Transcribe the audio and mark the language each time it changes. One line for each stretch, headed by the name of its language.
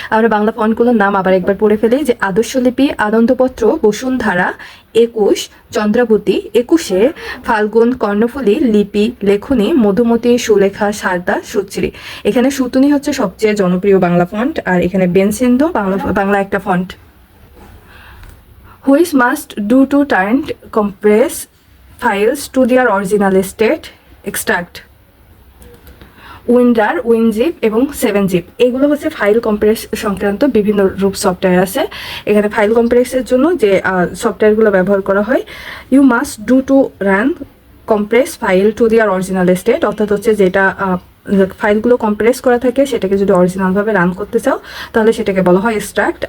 Bangla: আমরা বাংলা ফন্টগুলোর নাম আবার একবার পড়ে ফেলি, যে আদর্শ লিপি, আনন্দপত্র, বসুন্ধরা, 21, চন্দ্রাবতী, 21, ফাল্গুন, কর্ণফুলী, লিপি, লেখনী, মধুমতি, সুলেখা, শারদা, সুশ্রী। এখানে সুতুনি হচ্ছে সবচেয়ে জনপ্রিয় বাংলা ফন্ট, আর এখানে বেনসেন্দো বাংলা একটা font.
English: Which must do to turn compress files to their original state?
Bangla: Extract, winder, WinZip এবং 7zip, এগুলো হচ্ছে ফাইল কম্প্রেস সংক্রান্ত বিভিন্ন রূপ সফটওয়্যার আছে। এখানে ফাইল কম্প্রেসের জন্য যে সফটওয়্যারগুলো ব্যবহার করা হয়,
English: you must do to run compress file to their original state,
Bangla: অর্থাৎ হচ্ছে যেটা ফাইলগুলো কম্প্রেস করা থাকে সেটাকে যদি অরিজিনালভাবে রান করতে চাও তাহলে সেটাকে বলা হয় এক্সট্রাক্ট।